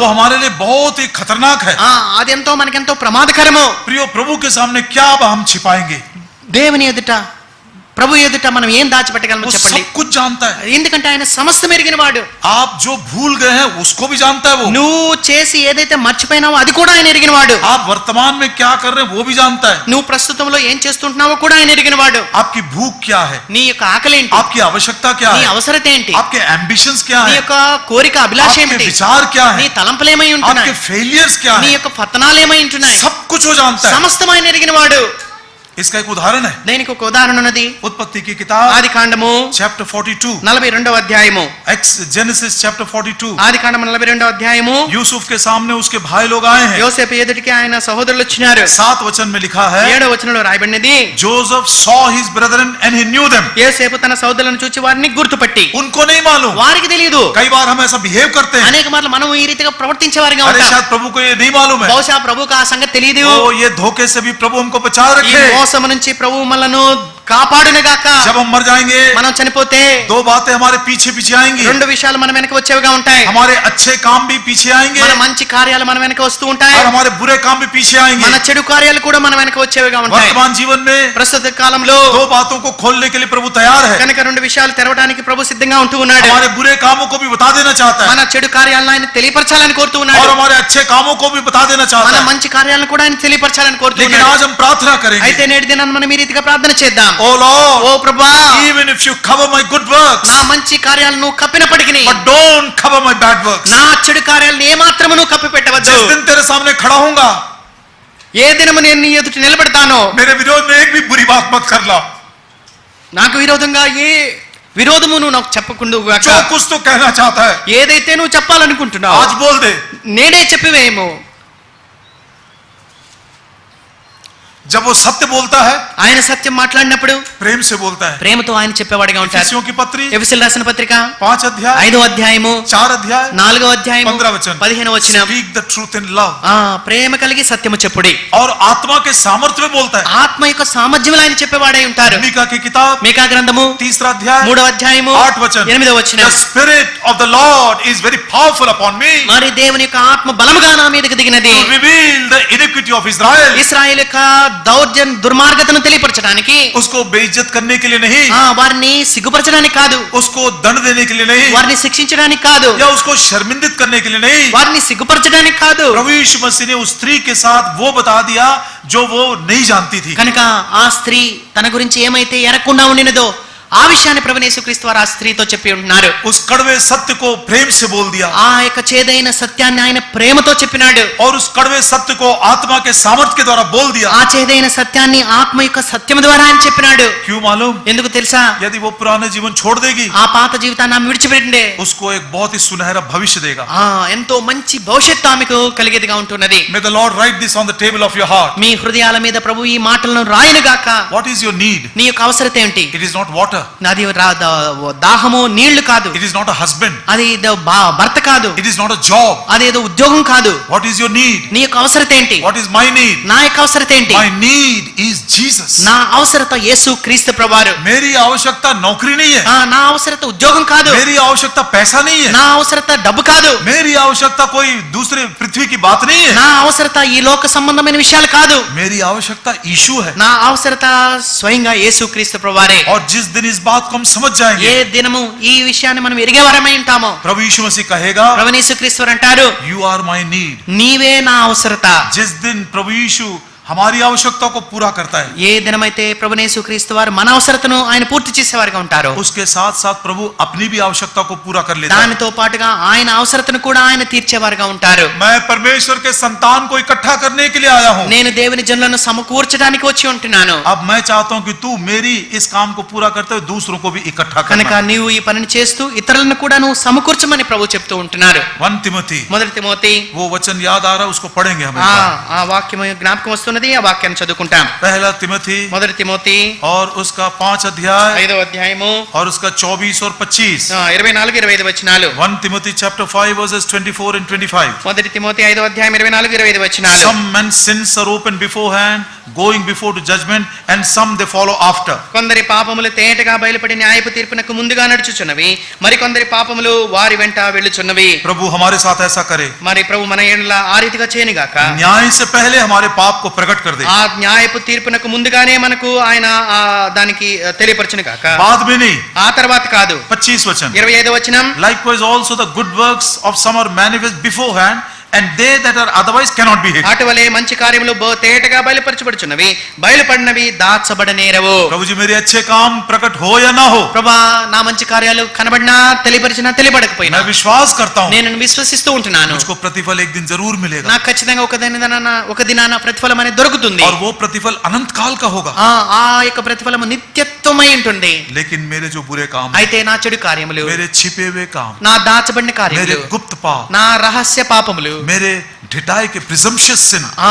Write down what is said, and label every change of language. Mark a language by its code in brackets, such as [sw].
[hi] वो हमारे लिए बहुत ही खतरनाक है। [te] అదెంతో మనకెంతో ప్రమాదకరము. [hi] प्रियो, प्रभु के सामने क्या अब हम छिपाएंगे? [te] దేవుని ఎదుట, ప్రభు ఎదుట మనం ఏం దాచిపెట్టగలమో [hi] वो [te] చెప్పండి. [hi] सब कुछ जानता है। [te] ఎందుకంటే ఆయన సమస్తం ఎరిగిన వాడు. [hi] आप जो भूल गए हैं उसको भी जानता है वो। [te] నువ్వు చేసి ఏదైతే మర్చిపోయినావో అది కూడా ఆయన ఎరిగిన వాడు. [hi] आप वर्तमान में क्या कर रहे हैं वो भी जानता है। [te] నువ్వు ప్రస్తుతంలో ఏం చేస్తుంటున్నావో కూడా ఆయన ఎరిగిన వాడు. [hi] आपकी भूख क्या है, [te] నీ యొక్క ఆకలి ఏంటి, [hi] आपकी आवश्यकता क्या [te] నీ [hi] है, [te] అవసరత ఏంటి, [hi] आपके एम्बिशंस क्या [te] నీ [hi] है, [te] యొక్క కోరిక అభిలాష [hi] आपके [te] ఏమిటి, [hi] विचार क्या [te] నీ [hi] है, [te] తలంపులు ఏమై [hi] आपके [te] ఉంటున్నాయి, [hi] फेलियर्स क्या [te] నీ [hi] है, [te] యొక్క పతనాలు ఏమై ఉంటున్నాయి, [hi] सब कुछ वो जानता है। [te] సమస్తం ఆయన ఎరిగిన వాడు. [hi] इसका एक उदाहरण है [te] దీనికి ఒక ఉదాహరణ ఉన్నది. [hi] उत्पत्ति की किताब [te] ఆది కాండము [hi] चैप्टर 42 [te] 42వ అధ్యాయము. [hi] जेनेसिस चैप्टर 42 [te] ఆది కాండము 42వ అధ్యాయము. [hi] यूसुफ के सामने उसके भाई लोग आए हैं. [te] యోసేపు ఎదుటికి ఆయన సహోదరులు వచ్చినారు. [hi] 7 वचन में लिखा है [te] 7వ వచనంలో రాయబడినది, [en] Joseph saw his brethren and he knew them. [te] యోసేపు తన సహోదరులను చూచి వారిని గుర్తుపట్టి, [hi] उनको नहीं मालूम. [te] వారికి తెలియదు. [hi] कई बार हम ऐसा बिहेव करते हैं, [te] అనేక మార్లు మనం ఈ రీతిగా ప్రవర్తించే వారిగా [hi] अरे [te] ఉంటాం. [hi] शायद प्रभु को ये नहीं मालूम है. [te] బహుశా ప్రభువుకు ఆ సంగతి తెలియదు. [hi] ओ ये धोखे से भी प्रभु हमको बचा [te] ఈ [hi] रखे. [te] మోసం నుంచి ప్రభువు మనలను కాపాడునుగాక. [hi] जब हम मर जाएंगे [te] మనం చనిపోతే [hi] 2 बातें हमारे पीछे पीछे आएंगी. [te] 2 విషయాలు మన వెనక వచ్చేవిగా ఉంటాయి. [hi] हमारे अच्छे काम भी पीछे आएंगे [te] మన మంచి కార్యాలు మన వెనక వస్తూ ఉంటాయి. [hi] और हमारे बुरे काम भी पीछे आएंगे. [te] మన చెడు కార్యాలు కూడా మన వెనక వచ్చేవిగా ఉంటాయి. [hi] वर्तमान जीवन में [te] ప్రస్తుత కాలంలో [hi] 2 बातों को खोलने के लिए प्रभु तैयार है. [te] కనుక 2 విషయాలు తెరవడానికి ప్రభు సిద్ధంగా ఉంటూ ఉన్నాడు. [hi] हमारे बुरे कामों को भी बता देना चाहता है [te] మన చెడు కార్యాలను ఆయన తెలియపరచాలని కోరుతూ [hi] और [te] ఉన్నాడు. [hi] हमारे अच्छे कामों को भी बता देना [te] మన [hi] चाहता है. [te] మంచి కార్యాలను కూడా ఆయన తెలియపరచాలని కోరుతూ [hi] लेकिन [te] ఉన్నాడు. [hi] आज हम प्रार्थना करेंगे, [te] అయితే నేటి దినాన మనం ఈ రీతిగా ప్రార్థన చేద్దాం. [en] oh lord, [te] ఓ ప్రభువా, [en] even if you cover my good works, [te] నా మంచి కార్యాలను కప్పినప్పటికీ [en] but don't cover my bad works. [te] నా చెడు కార్యాలను ఏ మాత్రమును కప్పిపెట్టవద్దు. [hi] जिस दिन तेरे सामने खड़ा होऊंगा, [te] ఏ దినము నేను నీ ఎదుట నిలబడతానో [hi] मेरे विरोध में एक भी बुरी बात मत करना. [te] నాకు విరోధంగా ఏ విరోధము నువ్వు నాకు చెప్పకుండా [hi] जो कुछ तो कहना चाहता है [te] ఏదైతే నువ్వు చెప్పాలనుకుంటున్నావు [hi] आज बोल दे. [te] నేనే చెప్పివేమో. [hi] जब वो सत्य बोलता है, [te] ఆయన సత్యం మాట్లాడినప్పుడు [hi] प्रेम से बोलता है. [te] ప్రేమతో ఆయన చెప్పేవాడిగా ఉంటారు. [hi] एफिसियों की पत्री [te] ఎఫెసీయులకు రాసిన పత్రిక [hi] 5 अध्याय [te] 5వ అధ్యాయము [hi] 4 अध्याय [te] 4వ అధ్యాయము [hi] 15 वचन. [te] 15వ వచనం. [en] Speak the truth in love. [te] ప్రేమ కలిగి సత్యము చెప్పుడి. [hi] और आत्मा के सामर्थ्य में बोलता है. [te] ఆత్మ యొక్క సామర్థ్యములు ఆయన చెప్పేవాడై ఉంటారు. [hi] मीका की किताब [te] మీకా గ్రంథము [hi] 3 अध्याय [te] 3వ అధ్యాయము [hi] 8 वचन. [te] 8వ వచనం. [en] The spirit of the Lord is very powerful upon me [te] మరి దేవుని యొక్క ఆత్మ బలముగా నా మీదకి దిగినది. [en] to reveal the iniquity of Israel. [te] ఇశ్రాయేలు యొక్క దుర్మార్గతను తెలియపరచడానికి, [hi] उसको बेइज्जत करने के लिए नहीं, [te] వారిని సిగ్గుపరచడానికి కాదు, [hi] उसको दंड देने के लिए नहीं, [te] వారిని శిక్షించడానికి కాదు, [hi] या उसको शर्मिंदित करने के लिए नहीं. [te] వారిని సిగ్గుపరచడానికి కాదు. [hi] प्रभु यीशु मसीह ने उस स्त्री के साथ वो बता दिया जो वो नहीं जानती थी. [te] కనుక ఆ స్త్రీ తన గురించి ఏమైతే ఎరగకుండా ఉండినదో ఆ విషయాన్ని ప్రభువైన యేసుక్రీస్తు వారు ఆ స్త్రీతో చెప్పి ఉంటున్నారు. [hi] उस कड़वे सत्य को प्रेम से बोल दिया [te] ఆ యొక్క చేదైన సత్యాన్ని ఆయన ప్రేమతో చెప్పినాడు. [hi] और उस कड़वे सत्य को आत्मा के सामर्थ्य के द्वारा बोल दिया. [te] ఆ చేదైన సత్యాన్ని ఆత్మ యొక్క సత్యం ద్వారా ఆయన చెప్పినాడు. [hi] क्यों मालूम? [te] ఎందుకు తెలుసా? [hi] यदि वो पुराने जीवन छोड़ देगी, [te] ఆ పాత జీవితాన్ని ఆమె విడిచిపెట్టిండే [hi] उसको एक बहुत ही सुनहरा भविष्य देगा. [te] ఎంతో మంచి భవిష్యత్తు ఆమెకు కలిగేదిగా ఉంటున్నది. [en] May the Lord write this on the table of your heart. [te] మీ హృదయాల మీద ప్రభు ఈ మాటలను రాయనుగాక. [en] What is your need? [te] నీ యొక్క అవసరత ఏంటి? [en] It is not water. [te] నాది దాహము నీళ్లు కాదు, [en] It is not a husband. [te] అది భర్త కాదు, [en] It is not a job. [te] అదేదో ఉద్యోగం కాదు. [en] What is your need? [te] నీ యొక్క అవసరత ఏంటి? [en] What is my need? [te] నా యొక్క అవసరత ఏంటి? [en] My need is Jesus. [te] నా అవసరత యేసు క్రీస్తు ప్రభువారు. [hi] मेरी आवश्यकता नौकरी नहीं है. [te] నా అవసరత ఉద్యోగం కాదు, [hi] मेरी आवश्यकता पैसा नहीं है. [te] నా అవసరత డబ్బు కాదు, [hi] मेरी आवश्यकता कोई दूसरे पृथ्वी की बात नहीं है. [te] నా అవసరత ఈ లోక సంబంధమైన విషయాలు కాదు. [hi] मेरी आवश्यकता यीशु है. [te] నా అవసరత స్వయంగా యేసు క్రీస్తు ప్రభువారే. [hi] और जिस दिन इस बात को हम समझ जाएंगे, [te] ఏ దినము ఈ విషయాన్ని మనం ఎరిగేవారమై ఉంటామో [hi] प्रभु यीशु मसीह कहेगा, [te] ప్రభువైన యేసుక్రీస్తు వారు అంటారు, [en] You are my need. [te] నీవే నా అవసరత. [hi] जिस दिन प्रभु यीशु हमारी आवश्यकता को पूरा करता है, [te] ఏ దినమైతే ప్రభువైన యేసుక్రీస్తు వారు మన అవసరతను ఆయన పూర్తి చేసేవారుగా ఉంటారు, [hi] उसके साथ साथ प्रभु अपनी भी आवश्यकता को पूरा कर लेता है. [te] దానితో పాటుగా ఆయన అవసరతను కూడా ఆయన తీర్చేవారుగా ఉంటారు. [hi] मैं परमेश्वर के संतान को इकट्ठा करने के लिए आया हूँ. [te] నేను దేవుని జనులను సమకూర్చడానికి వచ్చి ఉంటున్నాను. [hi] अब मैं चाहता हूँ कि तू मेरी इस काम को पूरा करते हुए दूसरों को भी इकट्ठा [te] కనుక [hi] करना. [te] నీవు ఈ పనిని చేస్తూ ఇతరులను కూడా నువ్వు సమకూర్చమని ప్రభు చెప్తూ ఉంటున్నారు. [hi] 1 तिमोथी, [te] మొదటి తిమోతి [hi] वो वचन याद आ रहा है, उसको पढ़ेंगे हम. [te] ఆ వాక్యం జ్ఞాపకం వస్తున్నది, ఆ వాక్యాన్ని చదువుకుంటాం. [hi] पहला तिमोथी [te] మొదటి తిమోతి [hi] और उसका 5 अध्याय [te] 5వ అధ్యాయము [hi] और उसका 24 और 25. [te] 24-25 వచనాలు. [en] 1 Timothy chapter 5 verses 24 and 25. [te] మొదటి తిమోతి 5వ అధ్యాయం 24-25 వచనాలు. [en] Some men's sins are open beforehand, going before to judgment, and some they follow after. [te] కొందరి పాపములు తేటగా బయలుపడి న్యాయపు తీర్పునకు ముందుగా నడుచుచున్నవి, మరి కొందరి పాపములు వారి వెంట వెళ్ళుచున్నవి. [hi] प्रभु हमारे साथ ऐसा करे. [te] మరి ప్రభు మన యేడల ఆ రీతిగా చేయనుగాక. [hi] न्याय से पहले हमारे पाप को प्रकट कर दे. [te] ఆ న్యాయపు తీర్పునకు ముందుగానే మనకు ఆయన దానికి తెలియపరచునుగాక. [hi] बाद में नहीं. [te] ఆ తర్వాత కాదు. [hi] 25 वचन. [te] 25వ వచనం. [en] Likewise also the good works of some are manifest beforehand, and they that are otherwise cannot be hid. [te] అటువలే మంచి కార్యములు తేటగా బయలుపరచబడుచున్నవి, బయలుపడినవి దాచబడనేరవు. [hi] प्रभु जी मेरे अच्छे काम प्रकट हो या ना हो, [te] ప్రభా నా మంచి కార్యాలు కనబడినా తెలియపరిచినా తెలియబడకపోయినా [hi] मैं विश्वास करता हूँ [te] నేను విశ్వసిస్తూ ఉంటున్నాను. [hi] मुझको प्रतिफल एक दिन जरूर मिलेगा, [te] నాకు ఖచ్చితంగా ఒక దినాన ప్రతిఫలం అనేది దొరుకుతుంది. [hi] और वो प्रतिफल अनंत काल का होगा. [te] ఆ యొక్క ప్రతిఫలము నిత్యత్వమై ఉంటుంది. [hi] लेकिन मेरे जो बुरे काम, [te] అయితే నా చెడు కార్యములు, [hi] मेरे छिपे हुए काम, [te] నా దాచబడిన [hi] मेरे [te] కార్యములు, [hi] गुप्त पाप, [te] నా రహస్య పాపములు, [hi] मेरे ढिठाई के [en] presumptuous sin,